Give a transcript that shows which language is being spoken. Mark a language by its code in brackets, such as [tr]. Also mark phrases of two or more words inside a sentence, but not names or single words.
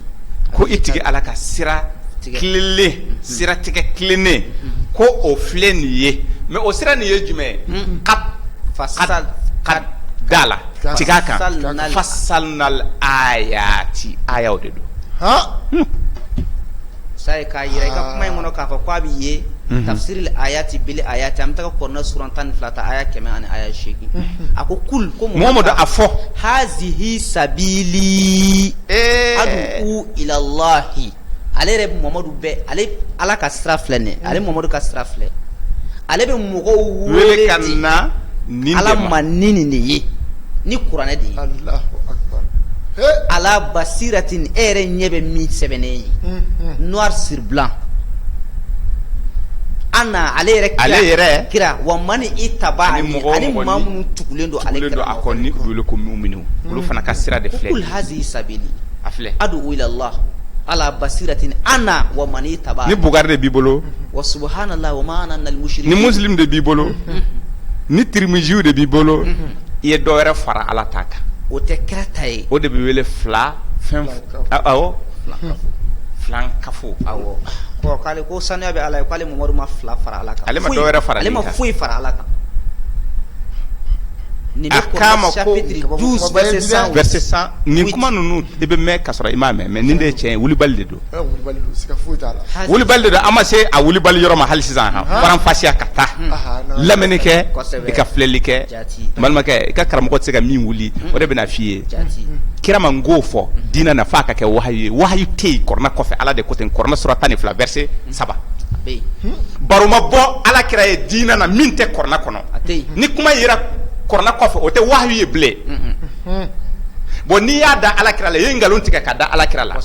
[bm] ko i tigi Ala ka sira tilelen sira tigɛ tilennen ko o filɛ nin ye mais o sira nin ye jumɛn ka dala tig'a kan [ar] فصلنا الآيات [bm] ayaw de don sai ka yira i ka kuma in kɔnɔ k'a fɔ ko a bɛ ye [ar] تفسير الآيات بالآيات [bm] an bɛ taga Kurana sura 12 ta aya 100 ani aya 8 a ko kul ko Muhammadu a fɔ [ar] هذه سبيلي أدعو إلى الله [bm] ale yɛrɛ Muhammadu bɛ ale Ala ka sira filɛ nin ale Muhammadu ka sira filɛ ale bɛ mɔgɔw wele ka na nin Ala ma ni nin de ye ni kuranɛ de ye [ar] الله أكبر على بصيرة [bm] e yɛrɛ ɲɛ bɛ min sɛbɛnnen ye [fr] noir sur blanc [bm] ana ale yɛrɛ kira wa mani i taba ani maa minnu tugulen don ale kira a kɔni wele ko mu'minu olu fana ka sira de filɛ [ar] قل هذه سبيلي [bm] a filɛ [ar] أدعو إلى الله على بصيرة أنا ومن اتبع [bm] ni Bukari de b'i bolo [ar] وسبحان الله وما أنا من المشركين [bm] ni Muslim de b'i bolo ni Tirmiziw de b'i bolo i ye dɔ wɛrɛ fara Ala ta kan o tɛ kira ta ye o de bɛ wele filan kafo awɔ k'ale ko sanuya bɛ Ala ye k'ale Muhamadu ma fila fara Ala kan ale ma dɔ wɛrɛ fara ale ma foyi fara Ala kan nin a k'a ma ko [fr] chapitre 12 verset 100 [bm] nin kuma ninnu i bɛ mɛn ka sɔrɔ i m'a mɛn mais nin de ye tiɲɛ ye wulibali de don wulibali de don an ma se a wulibali yɔrɔ ma hali sisan faranfasiya ka taa lamɛnni kɛ i ka filɛli kɛ balimakɛ i ka karamɔgɔ tɛ se ka min wuli o de bɛna f'i ye kira ma n k'o fɔ diinɛ na f'a ka kɛ wahayu ye wahayu tɛ yen kɔrɔna kɔfɛ Ala de ko ten kɔrɔna sura 12 verset 3 baro ma bɔ Ala kira ye diinɛ na min tɛ kɔrɔna kɔnɔ ni kuma yera kɔrɔna kɔfɛ o tɛ wahayu ye bilen bon n'i y'a da Ala kira la i ye nkalon tigɛ ka da Ala kira la